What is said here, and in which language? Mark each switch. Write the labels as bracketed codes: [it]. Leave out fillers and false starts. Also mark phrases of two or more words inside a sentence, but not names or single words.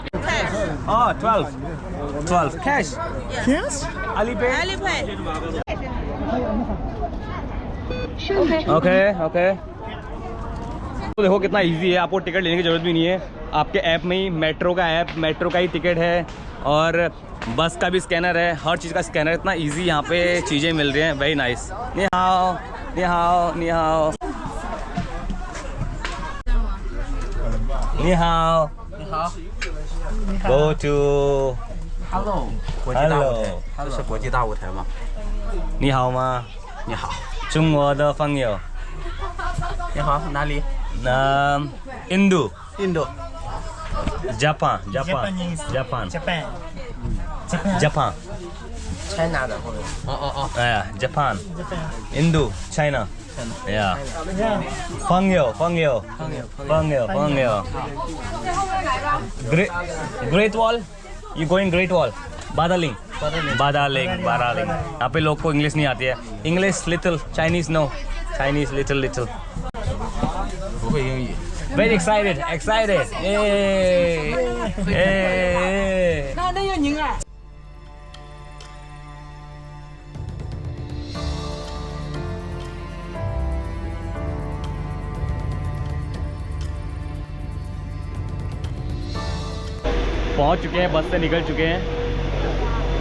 [en] 12 cash Alipay ok. [hi] तो देखो कितना इजी है, आपको टिकट लेने की जरूरत भी नहीं है। आपके ऐप में ही मेट्रो का ही टिकट है, और बस का भी स्कैनर है, हर चीज़ का स्कैनर। इतना इजी यहाँ पे चीज़ें मिल रही हैं, [en] very nice. [zh] 你好 你好 你好 你好. [en] Go to [zh] Hello， 这是国际大舞台吗？你好吗？你好，中国的朋友。你好，哪里？印度。印度。 Japan。 China 的朋友。哎呀 Japan。印度 China。Yeah。朋友。Great Wall। [en] You going Great Wall? [hi] बादलिंग। यहाँ पे लोग को इंग्लिश नहीं आती है। [en] English little, Chinese no, Chinese little. [zh] 不会英语。 [en] Very excited. Hey. [hi] पहुंच चुके हैं, बस से निकल चुके हैं।